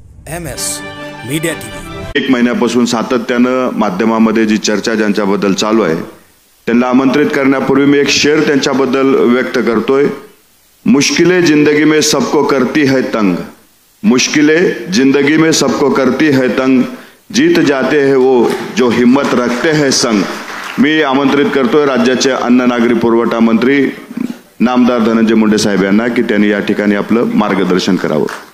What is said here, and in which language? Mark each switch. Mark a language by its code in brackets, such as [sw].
[mr] MS media TV 1 महिन्यापासून सातत्यानं माध्यमामध्ये जी चर्चा ज्यांच्याबद्दल चालू आहे त्यांना आमंत्रित करण्यापूर्वी मी एक शेर त्यांच्याबद्दल व्यक्त करतोय। [hi] मुश्किलें जिंदगी में सबको करती है तंग, मुश्किलें जिंदगी में सबको करती है तंग, जीत जाते हैं वो जो हिम्मत रखते हैं संग। [mr] मी आमंत्रित करतोय राज्याचे अन्न नागरी पुरवठा मंत्री नामदार धनंजय मुंडे साहेब यांना की त्यांनी या ठिकाणी आपलं मार्गदर्शन करावं।